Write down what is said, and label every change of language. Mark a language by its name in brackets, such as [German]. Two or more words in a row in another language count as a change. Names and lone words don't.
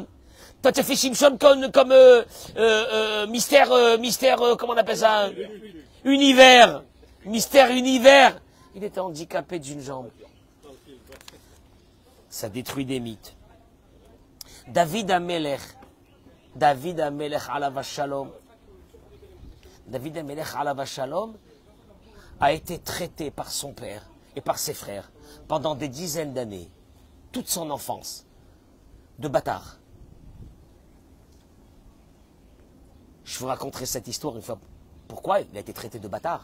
[French] Toi, tu as fait Shimshon comme mystère, comment on appelle ça? Univers. Mystère univers. Il était handicapé d'une jambe. Ça détruit des mythes. David Ameler, [Hebrew] דוד המלך עליו השלום. דוד המלך עליו השלום [French] a été traité par son père et par ses frères pendant des dizaines d'années, toute son enfance, de bâtard. Je vous raconterai cette histoire une fois. Pourquoi il a été traité de bâtard?